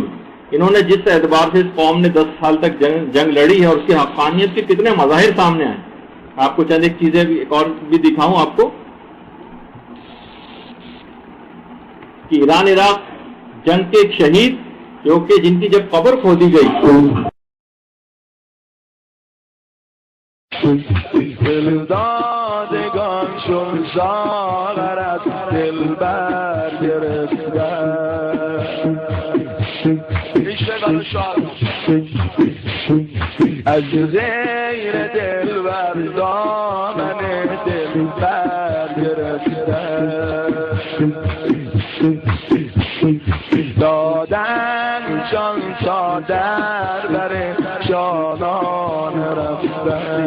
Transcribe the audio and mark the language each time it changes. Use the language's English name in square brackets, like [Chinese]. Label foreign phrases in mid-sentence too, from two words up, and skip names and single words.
[Urdu] انہوں نے جس اعتبار سے اس قوم نے 10 سال تک جنگ لڑی ہے اور اس کی حقانیت کے کتنے مظاہر سامنے آئے. آپ کو چند ایک چیزیں ایک اور بھی دکھاؤں آپ کو کہ ایران عراق جنگ کے ایک شہید جو کہ جن کی جب قبر کھودی گئی [Persian] دلدادگان چون ساغرت دلبر گرفته از زیر دلبر دامن دلبر گرفته دادن جان تا در بر جانان رفته